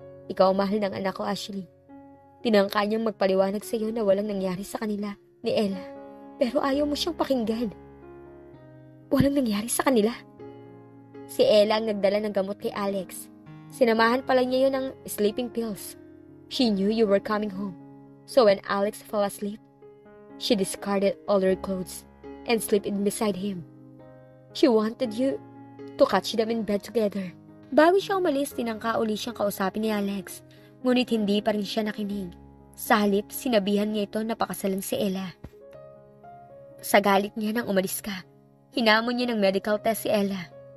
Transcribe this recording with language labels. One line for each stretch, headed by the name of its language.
Filipino: Ikaw ang mahal ng anak ko, Ashley. Tinangka niyang magpaliwanag sa iyo na walang nangyari sa kanila ni Ella, pero ayaw mo siyang pakinggan. Walang nangyari sa kanila. Si Ella ang nagdala ng gamot kay Alex. Sinamahan pala niya yun ng sleeping pills.
English: She knew you were coming home. So when Alex fell asleep, she discarded all her clothes and slept in beside him. She wanted you to catch them in bed together.
Filipino: Bago siya umalis, tinangka uli siyang kausapin ni Alex. Ngunit hindi pa rin siya nakinig. Sa halip, sinabihan niya ito na pakasalan si Ella. Sa galit niya nang umalis ka, hinamon niya ng medical test si Ella.